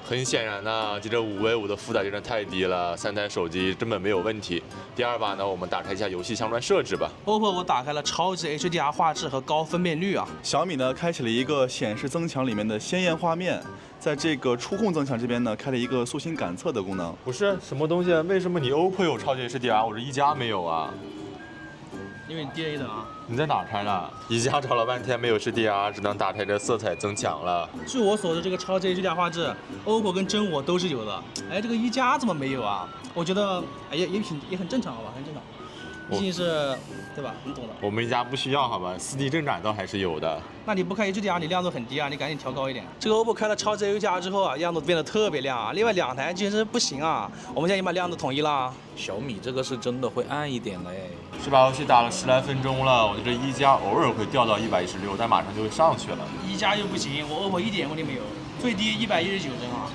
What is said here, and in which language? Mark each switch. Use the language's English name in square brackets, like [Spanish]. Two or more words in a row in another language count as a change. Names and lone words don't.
[Chinese] 很顯然呢，這5v5的負載真的太低了，3台手機根本沒有問題。第二把呢，我們打開一下遊戲相關設置吧。 OPPO 我打開了超級 HDR 畫質和高分辨率啊。小米呢開啟了一個顯示增強裡面的鮮豔畫面，在這個觸控增強這邊呢開了一個塑形感測的功能。不是什麼東西？為什麼你 OPPO 有超級 HDR， 我這1加沒有啊？因為你低了一等啊。你在哪開的？1加找了半天沒有 HDR， 只能打開這色彩增強了。據我所知，這個超級 HDR 畫質，OPPO 跟真我都是有的。哎，這個1加怎麼沒有啊？我覺得哎也很正常，好吧，很正常。畢竟是，對吧？你懂的。我們1加不需要，好吧？4D 正展倒還是有的。那你不開 HDR， 你亮度很低啊，你趕緊調高一點。這個 OPPO 開了超級 HDR 之後啊，亮度變得特別亮啊。另外兩台其實不行啊，我們現在已經把亮度統一了。小米這個是真的會暗一點嘞。這把遊戲打了10來分鐘了，我覺得1加偶爾會掉到116，但馬上就會上去了。 1加又不行，我 OPPO 一點問題沒有，最低119幀啊。